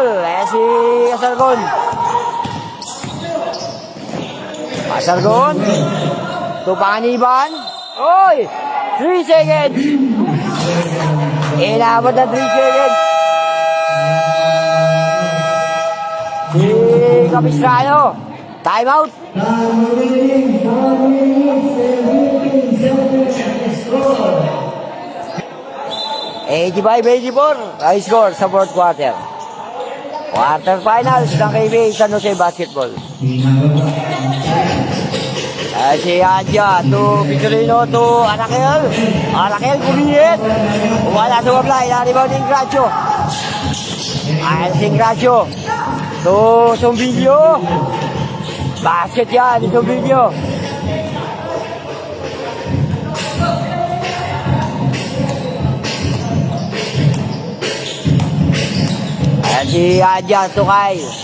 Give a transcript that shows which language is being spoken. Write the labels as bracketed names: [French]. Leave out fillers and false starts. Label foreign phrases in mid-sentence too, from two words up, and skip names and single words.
[Filipino] Si Sargon. Sargon. [English] To Panganiban. Oy! 3 seconds. [Filipino] Inabot na 3 seconds. Si Capistrano. [English] Time out. Eighty-five, 84. High score [Filipino] sa [English] fourth quarter. Quarter finals [Filipino] ng KBA San Jose Basketball. Si Adja to Victorino to Arakel. Arakel kumiyit. Wala sa Oblay. Naribaw ni Ingracio. Ayan si Ingracio. To Sombilio. Basket yan ni Sombilio. Ayan si Adja to Kyle.